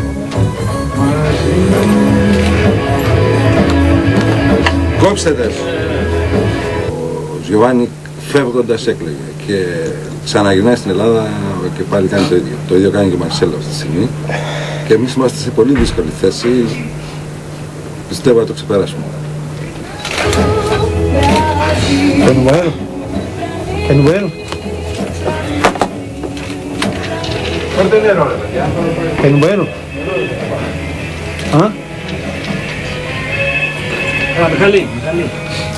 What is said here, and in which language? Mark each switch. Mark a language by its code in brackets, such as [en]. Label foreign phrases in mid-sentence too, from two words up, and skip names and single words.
[el] Κόψτε τες. Ο Γιωβάνι φεύγοντας έκλαιγε και ξαναγυρνάει στην Ελλάδα και πάλι κάνει το ίδιο. Το ίδιο κάνει και ο Μαρσέλο αυτή τη στιγμή. Και εμείς είμαστε σε πολύ δύσκολη θέση. Πιστεύω να το ξεπεράσουμε. [es] Que bueno. Fuerte dinero, ¿ya? Que bueno. ¿Ah? Michali.